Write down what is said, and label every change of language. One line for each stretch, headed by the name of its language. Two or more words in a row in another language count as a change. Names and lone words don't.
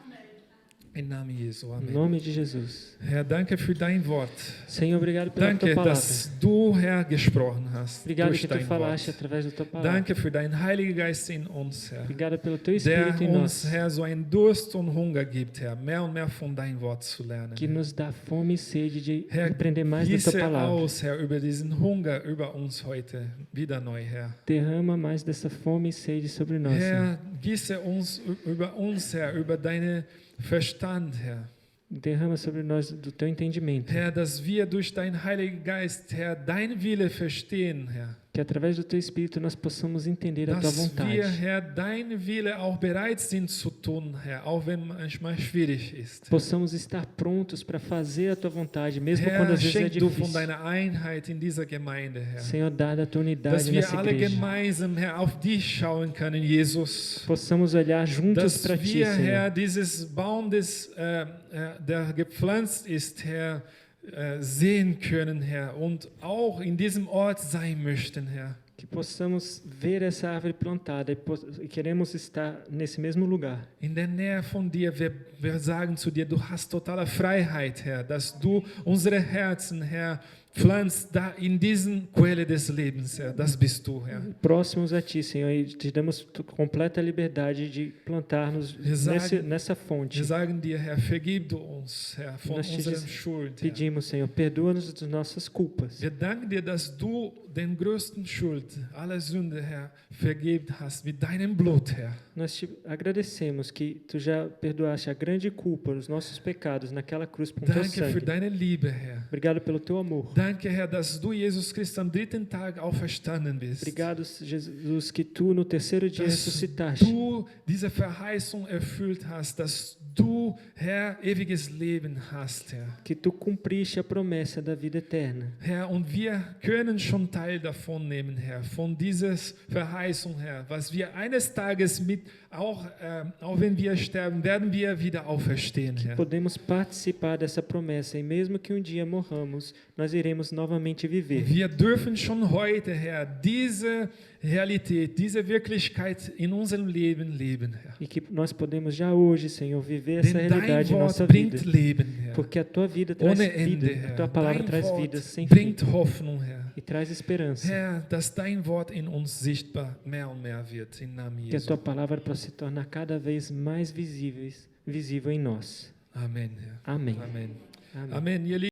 German: Im Namen Jesu.
Portuguese: Em
German: Amen.
Portuguese: nome de Jesus.
German: Herr, danke für dein Wort.
Portuguese: Senhor, obrigado pela
German: Danke,
Portuguese: tua palavra.
German: dass du, Herr, gesprochen hast
Portuguese: Obrigado
German: durch
Portuguese: que tu
German: dein
Portuguese: falaste
German: Wort.
Portuguese: através da tua palavra.
German: Danke für deinen Heiligen Geist in uns, Herr,
Portuguese: Obrigado pelo teu
German: der
Portuguese: Espírito em
German: uns,
Portuguese: nós,
German: Herr, so einen Durst und Hunger gibt, Herr, mehr und mehr von dein Wort zu lernen.
Portuguese: que nos dá fome e sede de
German: Herr,
Portuguese: aprender mais da tua
German: gieße
Portuguese: palavra.
German: aus, Herr, über diesen Hunger über uns heute wieder neu, Herr.
Portuguese: Derrama mais dessa fome e sede sobre nós, Senhor.
German: Herr, gieße über uns, Herr, über deinen Verstand, Herr.
Portuguese: Derrama sobre nós do teu entendimento.
German: Herr, dass wir durch deinen Heiligen Geist, Herr, dein Wille verstehen, Herr.
Portuguese: Que através do teu Espírito nós possamos entender a tua
German: Dass
Portuguese: vontade.
German: wir, Herr, dein Wille auch bereit sind zu tun, Herr, auch wenn manchmal schwierig ist.
Portuguese: Possamos estar prontos para fazer a tua vontade, mesmo quando
German: Herr,
Portuguese: às vezes é
German: schenk du von
Portuguese: difícil.
German: deiner Einheit in dieser Gemeinde, Herr.
Portuguese: Senhor, dá da tua unidade
German: Dass wir
Portuguese: nessa
German: alle
Portuguese: igreja.
German: gemeinsam, Herr, auf dich schauen können, Jesus.
Portuguese: Possamos olhar juntos
German: Dass
Portuguese: para ti,
German: wir, Herr,
Portuguese: Senhor.
German: dieses Baum, der gepflanzt ist, Herr, sehen können, Herr, und auch in diesem Ort sein möchten, Herr.
Portuguese: Que possamos ver essa árvore plantada e queremos estar nesse mesmo lugar.
German: In der Nähe von dir, wir sagen zu dir, du hast totale Freiheit, Herr, dass du unsere Herzen, Herr, pflanzt da in diesen Quelle des Lebens, Herr. Das bist du, Herr.
Portuguese: Próximos a ti, Senhor, e te damos completa liberdade de plantar-nos nessa fonte.
German: Wir sagen dir, Herr, vergib du uns, Herr, von
Portuguese: Nós te
German: unserem Schuld, Herr.
Portuguese: pedimos, Senhor, perdoa-nos das nossas culpas.
German: Wir danken dir, dass du den größten Schuld, alle Sünde, Herr, vergeben hast mit deinem Blut, Herr.
Portuguese: Nós te agradecemos que tu já perdoaste a grande culpa, os nossos pecados naquela cruz com teu
German: Danke für
Portuguese: sangue.
German: deine Liebe, Herr.
Portuguese: Obrigado pelo teu amor.
German: Danke, Herr, dass du, Jesus Christus, am dritten Tag auferstanden bist.
Portuguese: Obrigado, Jesus, que tu no terceiro dia
German: Dass
Portuguese: ressuscitaste.
German: du diese Verheißung erfüllt hast, dass du, Herr, ewiges Leben hast, Herr.
Portuguese: que tu cumpriste a promessa da vida eterna.
German: Herr, und wir können schon Teil davon nehmen, Herr, von dieser Verheißung, Herr, was wir eines Tages auch wenn wir sterben, werden wir wieder auferstehen, Herr.
Portuguese: Podemos participar dessa promessa e mesmo que dia morramos, nós iremos novamente viver.
German: Wir dürfen schon heute, Herr, diese Realität, diese Wirklichkeit in unserem Leben leben, Herr.
Portuguese: E que nós podemos já hoje, Senhor, viver essa
German: Denn dein
Portuguese: realidade em nossa
German: Wort
Portuguese: vida.
German: bringt Leben, Herr.
Portuguese: Porque a tua vida traz
German: Ohne
Portuguese: vida,
German: Ende,
Portuguese: a
German: Herr.
Portuguese: tua palavra
German: Dein
Portuguese: traz
German: Wort
Portuguese: vida sem fim
German: bringt Hoffnung, Herr.
Portuguese: e traz esperança.
German: Herr, dass dein Wort in uns sichtbar mehr und mehr wird, im Namen
Portuguese: Que a
German: Jesu.
Portuguese: tua palavra possa se tornar cada vez mais visível em nós.
German: Amen, Herr.
Portuguese: Amém.
German: Amen.
Portuguese: Amém.
German: Amen, ihr Lieben.